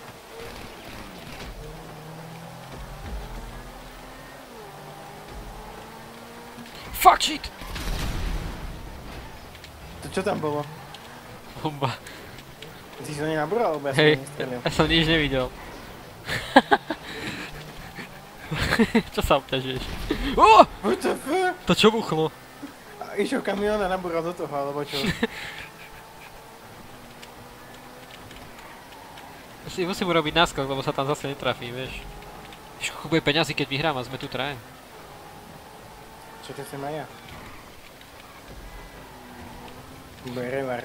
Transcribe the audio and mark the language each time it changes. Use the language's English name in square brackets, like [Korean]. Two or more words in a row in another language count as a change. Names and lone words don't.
[English] Fuck shit! [Slovak] To čo tam bolo? Bomba. Ty si to nenabúral, alebo ja som Hej, nestrelil? ja som nič nevidel. Čo sa obťažuješ? [English] What the fuck? [Slovak] To čo buchlo? A išiel kamión a nabúral do toho, alebo čo? Si musím urobiť náskok, lebo sa tam zase netrafím, vieš. Víš, koľko bude peňazí, keď vyhrám a sme tu traje. Čo to chcem aj ja? Bude reward.